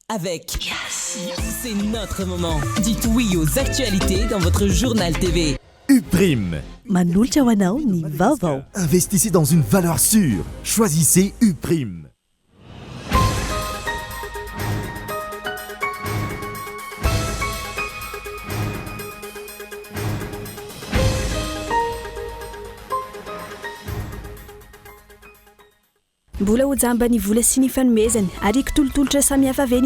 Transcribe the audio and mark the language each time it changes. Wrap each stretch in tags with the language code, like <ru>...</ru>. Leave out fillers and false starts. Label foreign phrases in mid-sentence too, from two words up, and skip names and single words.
<fr>avec C'est notre moment. Dites oui aux actualités dans votre journal TV. Uprime.</fr> <mg>Manolotra ho anao ny vaovao.</mg> <fr>Investissez dans une valeur sûre. Choisissez Uprime.</fr> <mg>Mbola ho jamba ny vola sy ny fanomezany ary kitolotolotra samihafa ve</mg>